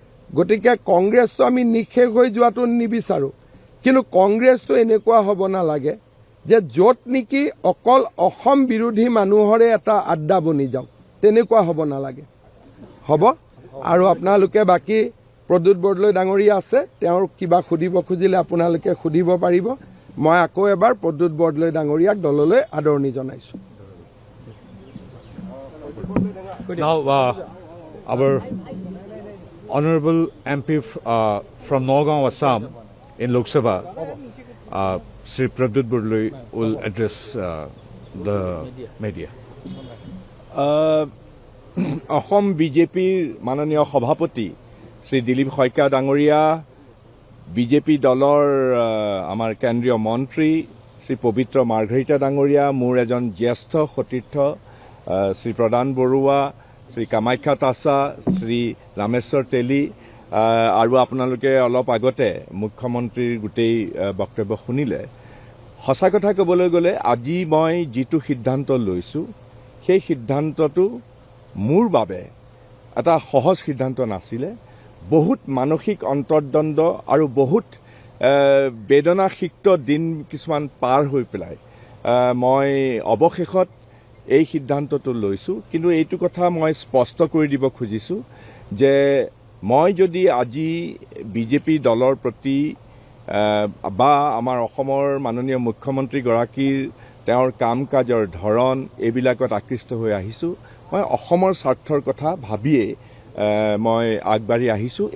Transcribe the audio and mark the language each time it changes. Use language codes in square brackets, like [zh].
[as] গতিকে কংগ্ৰেছটো আমি নিঃশেষ হৈ যোৱাটো নিবিচাৰোঁ, কিন্তু কংগ্ৰেছটো এনেকুৱা হ'ব নালাগে যে য'ত নেকি অকল অসম বিৰোধী মানুহৰে এটা আড্ডা বনি যাওক, তেনেকুৱা হ'ব নালাগে। হ'ব, আৰু আপোনালোকে বাকী প্ৰদ্যুৎ বৰদলৈ ডাঙৰীয়া আছে, তেওঁৰ কিবা সুধিব খুজিলে আপোনালোকে সুধিব পাৰিব। মই আকৌ এবাৰ প্ৰদ্যুৎ বৰদলৈ ডাঙৰীয়াক দললৈ আদৰণি জনাইছোঁ। [en] Now, our honorable MP from Nagaon, Assam, in Lok Sabha, Sri Pradyut Bordoloi will address the media. [as] Assam বিজেপিৰ মাননীয় সভাপতি শ্ৰী দিলীপ শইকীয়া ডাঙৰীয়া, বিজেপি দলৰ আমাৰ কেন্দ্ৰীয় মন্ত্ৰী শ্ৰী পবিত্ৰ মাৰ্ঘৰিটা ডাঙৰীয়া, মোৰ এজন জ্যেষ্ঠ সতীৰ্থ শ্ৰী প্ৰদান বৰুৱা, শ্ৰী কামাখ্যা তাছা, শ্ৰী ৰামেশ্বৰ তেলী, আৰু আপোনালোকে অলপ আগতে মুখ্যমন্ত্ৰীৰ গোটেই বক্তব্য শুনিলে। সঁচা কথা ক'বলৈ গ'লে আজি মই যিটো সিদ্ধান্ত লৈছোঁ সেই সিদ্ধান্তটো মোৰ বাবে এটা সহজ সিদ্ধান্ত নাছিলে। বহুত মানসিক অন্তৰ্দ্বন্দ্ব আৰু বহুত বেদনাসিক্ত দিন কিছুমান পাৰ হৈ পেলাই মই অৱশেষত এই সিদ্ধান্তটো লৈছোঁ। কিন্তু এইটো কথা মই স্পষ্ট কৰি দিব খুজিছোঁ যে মই যদি আজি বিজেপি দলৰ প্ৰতি বা আমাৰ অসমৰ মাননীয় মুখ্যমন্ত্ৰীগৰাকীৰ তেওঁৰ কাম কাজৰ ধৰণ এইবিলাকত আকৃষ্ট হৈ আহিছোঁ, মই অসমৰ স্বাৰ্থৰ কথা ভাবিয়েই মই আগবাঢ়ি আহিছোঁ।